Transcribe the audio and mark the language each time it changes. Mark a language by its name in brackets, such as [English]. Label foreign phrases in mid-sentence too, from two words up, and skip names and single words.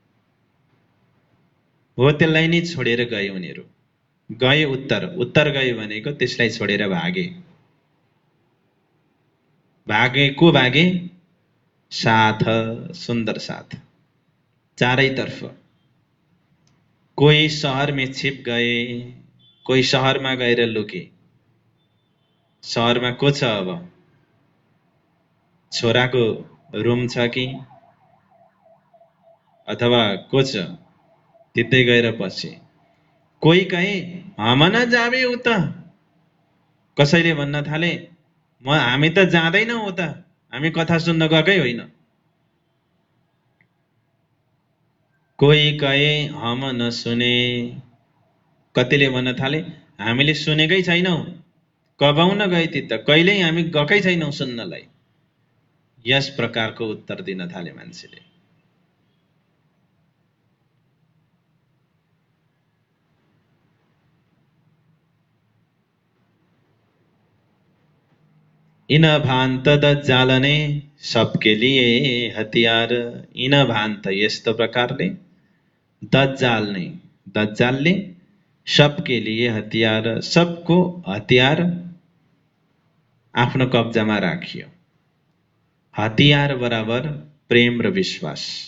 [Nepali] हो त्यसलाई नै छोडेर गए उनीहरू। गए उत्तर गए भनेको त्यसलाई छोडेर भागे। भागे को भागे? साथ, सुन्दर साथ, चारैतर्फ। [Bhojpuri] कोही शहर में छिप गए, [Nepali] कोही शहरमा गएर लुके। शहरमा को छ अब? छोराको रुम छ कि अथवा को छ त्यतै गएर बसे। [Bhojpuri] कोही कहे हम न जाबे उता, [Nepali] कसैले भन्न थाले हामी त जाँदैनौँ उता, हामी कथा सुन्न गएकै होइन। [Bhojpuri] कोही कहे हम नसुने, [Nepali] कतिले भन्न थाले हामीले सुनेकै छैनौँ, [Bhojpuri] कब न गए ती त, [Nepali] कहिल्यै हामी गएकै छैनौँ सुन्नलाई। यस प्रकारको उत्तर दिन थाले मान्छेले। [Bhojpuri] इन भान्त दज्जाल ने सबके लिए हतियार। इन भान्त [Nepali] यस्तो प्रकारले, दज्जालले [Bhojpuri] सबके लिए हतियार, [Nepali] सबको हतियार आफ्नो कब्जामा राखियो। हतियार बराबर प्रेम र विश्वास।